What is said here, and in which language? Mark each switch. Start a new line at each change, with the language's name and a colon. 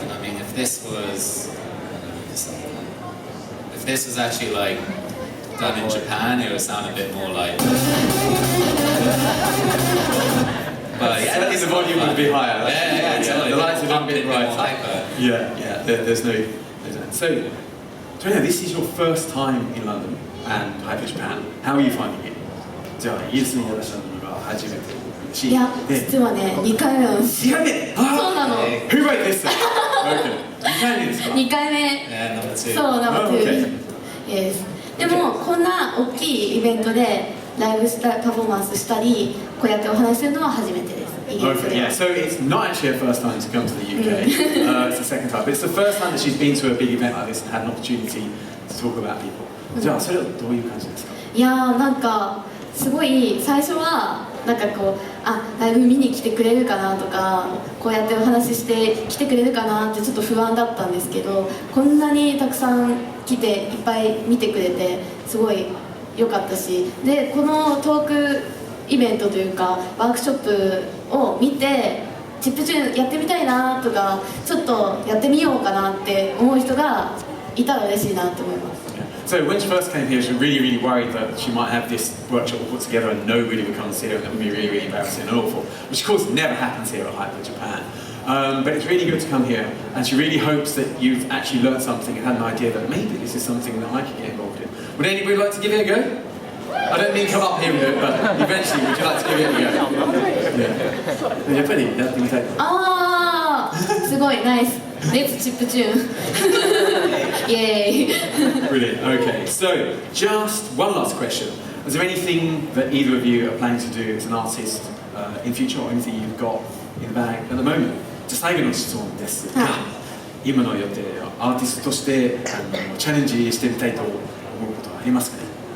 English: And I mean, if this was actually like done in Japan, it would sound a bit more like. But yeah, the volume would be higher. Yeah, totally. The lights would be a bit brighter. Hyper. Yeah. There's no. So, Torieana, this is your first time in London and Hyper Japan. How are you finding it?
Japanese: じゃあイギリスにいらっしゃるのが初めてし。いや実はね2回目なんです 2回目。そうなの
English: Who wrote this? Okay.
Japanese: 2回目ですか。 2回目
English: Yeah, number 2.
Japanese: そうナンバー
English: Okay.
Japanese: 2 Yes でもこんな大きいイベントでライブパフォーマンスしたりこうやってお話しするのは初めてですイギリス
English: Okay,
Japanese: で
English: yeah, so it's not actually her first time to come to the UK, it's the second time, but it's the first time that she's been to a big event like this and had an opportunity to talk about people.
Japanese: じゃあそれはどういう感じですか？いやーなんかすごい最初はなんかこうライブ見に来てくれるかなとかこうやってお話しして来てくれるかなってちょっと不安だったんですけどこんなにたくさん来ていっぱい見てくれてすごい良かったしでこのトークイベントというかワークショップを見てチップチューンやってみたいなとかちょっとやってみようかなって思う人がいたら嬉しいなと思います。
English: So when she first came here, she was really worried that she might have this workshop put together and nobody would come and see her, and that would be really embarrassing and awful, which of course never happens here at Hyper Japan. But it's really good to come here, and she really hopes that you've actually learned something and had an idea that maybe this is something that I could get involved in. Would anybody like to give it a go? I don't mean come up here and do it, but eventually would you like to give it a go? Yeah.
Japanese: やっぱりやってみたい。あーすごい
English: ナイスレッツチップチューンイエーイ Brilliant. Okay, so just one last question. Is there anything that either of you are planning to do as an artist in future, or anything you've got in the bag at the moment?
Japanese: じゃあ最後の質問ですが、今の予定アーティストとしてチャレンジしてみたいと思うことはありますかね？